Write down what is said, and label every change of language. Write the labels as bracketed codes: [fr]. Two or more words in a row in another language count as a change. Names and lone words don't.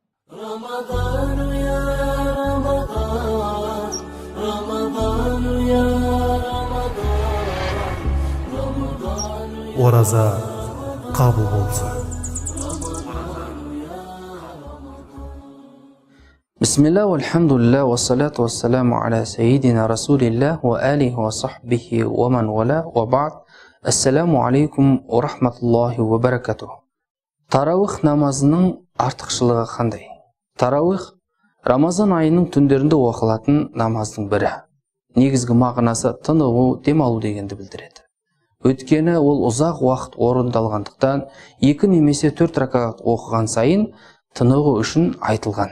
[ar] رمضان يا رمضان رمضان يا رمضان رمضان [kk] Ораза қабыл болсын. [ar] Бисмилlah, والحمد لله والصلاة والسلام على سيدنا رسول الله وآله وصحبه ومن والاه وبعد. السلام عليكم ورحمة الله وبركاته. [kk] Тарауих намазының артықшылығы қандай? Тарауих Рамазан айының түндерінде оқылатын намаздың бірі. Негізгі мағынасы тынығу, демалу дегенді білдіреді. Өйткені ол ұзақ уақыт орындалғандықтан 2 немесе 4 ракағат оқыған сайын тынығу үшін айтылған.